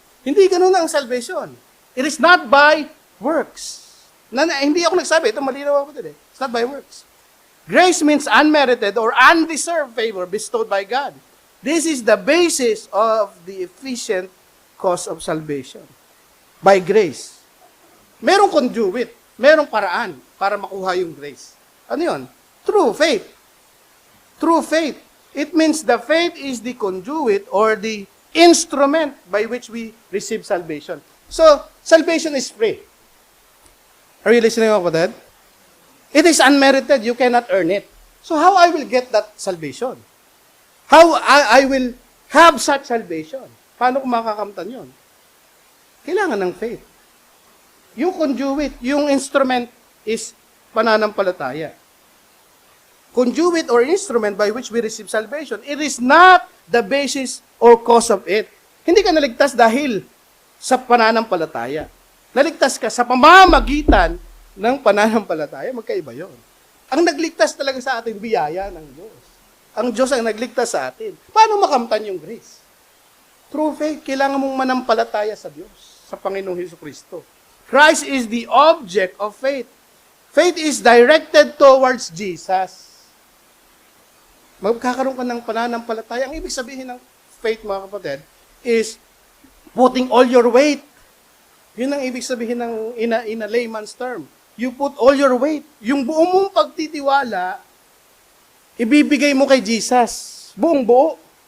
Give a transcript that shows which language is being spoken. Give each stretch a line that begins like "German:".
Filipino: Hindi ganun ang
English: salvation. It is not by works.
Filipino: Hindi ako nagsabi, ito malinaw ako din eh.
English: It's not by works. Grace means unmerited or undeserved favor bestowed by God. This is the basis of the efficient cause of salvation. By grace.
Filipino: Merong conduit, merong paraan para makuha yung grace. Ano yun?
English: Through faith. Through faith. It means the faith is the conduit or the instrument by which we receive salvation. So, salvation is free. Are you listening, kapatid? It is unmerited. You cannot earn it. So, how I will get that salvation? How I will have such salvation?
Filipino: Paano ko makakamtan yun? Kailangan ng faith. Yung conduit, yung instrument is pananampalataya.
English: Conduit or instrument by which we receive salvation, it is not the basis or cause of it.
Filipino: Hindi ka naligtas dahil sa pananampalataya. Naligtas ka sa pamamagitan ng pananampalataya, magkaiba yun. Ang nagligtas talaga sa atin, biyaya ng Diyos. Ang Diyos ang nagligtas sa atin. Paano makamtan yung grace?
English: Through faith,
Filipino: kailangan mong manampalataya sa Diyos, sa Panginoong Hesus-Kristo.
English: Christ is the object of faith. Faith is directed towards Jesus.
Filipino: Magkakaroon ka ng pananampalataya. Ang ibig sabihin ng faith, mga kapatid,
English: is putting all your weight.
Filipino: Yun ang ibig sabihin ng
English: in a layman's term. You put all your weight.
Filipino: Yung buong mong pagtitiwala, ibibigay mo kay Jesus. Buong buo.